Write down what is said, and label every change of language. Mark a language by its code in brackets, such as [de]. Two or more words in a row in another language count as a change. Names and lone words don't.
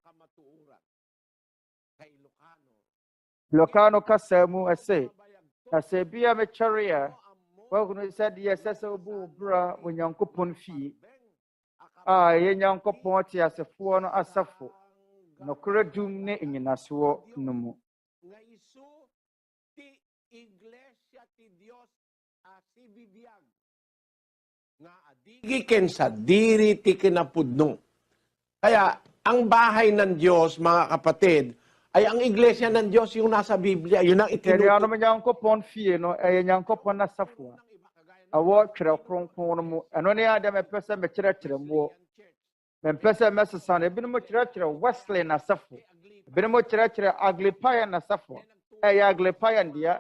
[ak] ILOCANO kasa mu ɛsɛ na sɛ ebi a metwɛre a wɔkunu sɛdeɛ ɛsɛ sɛ obu bra wɔ Nyankopɔn fie a ɛyɛ Nyankopɔn te asefoɔ no asafo nokorɛ dum ne enyinasoɔ no mu. [ilo] Giken sa diri ti kinapudno. [tl] Kaya ang bahay ng Diyos, mga kapatid, ay ang iglesia ng Diyos yung nasa Biblia. Yun ang Kaya naman [ak] Nyankopɔn fie no ɛyɛ Nyankopɔn asafo a awɔ Twerɛ Kronkron mu. Ɛno ne ade mepɛ sɛ mekyerɛkyerɛ mu. Mempɛ sɛ mɛsesa no. Ebinom kyerɛkyerɛ Wesley n'asafo. Ebinom kyerɛkyerɛ Anglican n'asafo. Ɛyɛ Anglican deɛ.